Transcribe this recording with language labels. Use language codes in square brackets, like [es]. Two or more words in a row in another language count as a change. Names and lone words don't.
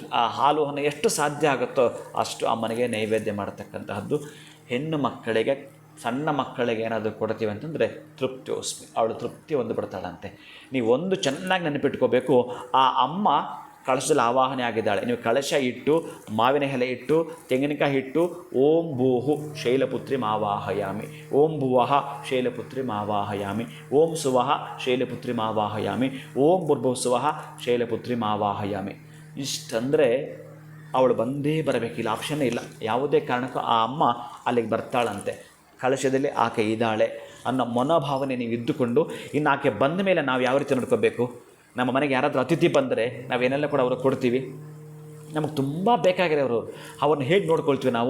[kn] ಆ ಹಾಲು ಅನ್ನ ಎಷ್ಟು ಸಾಧ್ಯ ಆಗುತ್ತೋ ಅಷ್ಟು ಅಮ್ಮನಿಗೆ ನೈವೇದ್ಯ ಮಾಡತಕ್ಕಂತಹದ್ದು. ಹೆಣ್ಣು ಮಕ್ಕಳಿಗೆ, ಸಣ್ಣ ಮಕ್ಕಳಿಗೆ ಏನಾದರೂ ಕೊಡ್ತೀವಿ ಅಂತಂದರೆ ತೃಪ್ತಿಯೋಸ್ಮಿ, ಅವಳು ತೃಪ್ತಿ ಒಂದು ಬಿಡ್ತಾಳಂತೆ. ನೀವು ಒಂದು ಚೆನ್ನಾಗಿ ನೆನಪಿಟ್ಕೋಬೇಕು, ಆ ಅಮ್ಮ ಕಳಶದಲ್ಲಿ ಆವಾಹನೆ ಆಗಿದ್ದಾಳೆ. ನೀವು ಕಳಶ ಇಟ್ಟು, ಮಾವಿನ ಎಲೆ ಇಟ್ಟು, ತೆಂಗಿನಕಾಯಿ ಇಟ್ಟು, [sa] ಓಂ ಭೂಹು ಶೈಲಪುತ್ರಿ ಮಾವಾಹಯಾಮಿ, ಓಂ ಭುವಃ ಶೈಲಪುತ್ರಿ ಮಾವಾಹಯಾಮಿ, ಓಂ ಸುವಃ ಶೈಲಪುತ್ರಿ ಮಾವಾಹಯಾಮಿ, ಓಂ ಭುರ್ಭುವಃ ಶೈಲಪುತ್ರಿ ಮಾವಾಹಯಾಮಿ. [kn] ಇಷ್ಟಂದರೆ ಅವಳು ಬಂದೇ ಬರಬೇಕಿಲ್ಲ, ಆಪ್ಷನ್ನೇ ಇಲ್ಲ. ಯಾವುದೇ ಕಾರಣಕ್ಕೂ ಆ ಅಮ್ಮ ಅಲ್ಲಿಗೆ ಬರ್ತಾಳಂತೆ. ಕಳಶದಲ್ಲಿ ಆಕೆ ಇದ್ದಾಳೆ ಅನ್ನೋ ಮನೋಭಾವನೆ ನೀವು ಇದ್ದುಕೊಂಡು, ಇನ್ನು ಆಕೆ ಬಂದ ಮೇಲೆ ನಾವು ಯಾವ ರೀತಿ ನೋಡ್ಕೋಬೇಕು. ನಮ್ಮ ಮನೆಗೆ ಯಾರಾದರೂ ಅತಿಥಿ ಬಂದರೆ ನಾವೇನೆಲ್ಲ ಕೂಡ ಅವ್ರಿಗೆ ಕೊಡ್ತೀವಿ, ನಮಗೆ ತುಂಬ ಬೇಕಾಗಿದೆ ಅವರು, ಅವ್ರನ್ನ ಹೇಗೆ ನೋಡ್ಕೊಳ್ತೀವಿ ನಾವು.